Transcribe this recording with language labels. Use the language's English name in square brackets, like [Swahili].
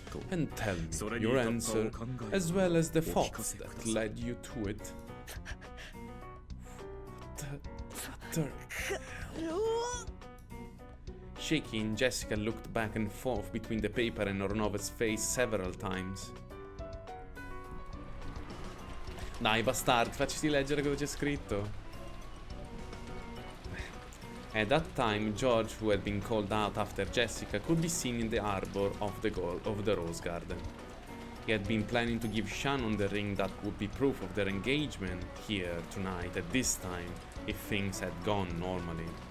[English] And tell me your answer, as well as the thoughts that led you to it. Shaking, Jessica looked back and forth between the paper and Ronove's face several times. [Italian] Dai, bastardi, facci leggere cosa c'è scritto. [English] At that time, George, who had been called out after Jessica, could be seen in the arbor of the rose garden. He had been planning to give Shannon the ring that would be proof of their engagement here tonight at this time, if things had gone normally.